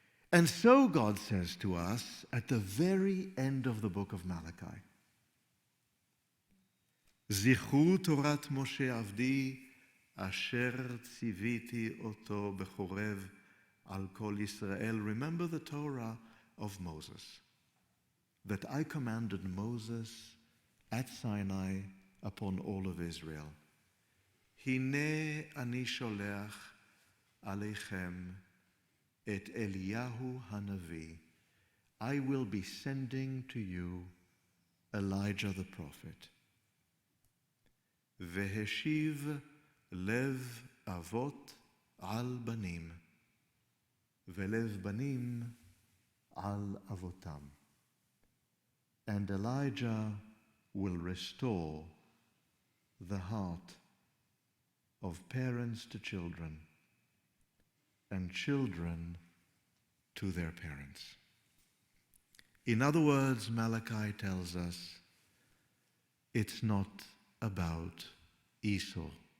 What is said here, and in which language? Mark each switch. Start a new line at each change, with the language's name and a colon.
English: And so God says to us at the very end of the book of Malachi,
Hebrew: זכרו תורת משה עבדי אשר ציוויתי אותו בחורב על כל ישראל.
English: Remember the Torah of Moses, that I commanded Moses at Sinai upon all of Israel.
Hebrew: הנה אני שולח עליכם את אליהו הנביא.
English: I will be sending to you Elijah the prophet.
Hebrew: והשיב לב אבות על בנים, ולב בנים על אבותם.
English: And Elijah will restore the heart of parents to children and children to their parents. In other words, Malachi tells us it's not about Esau.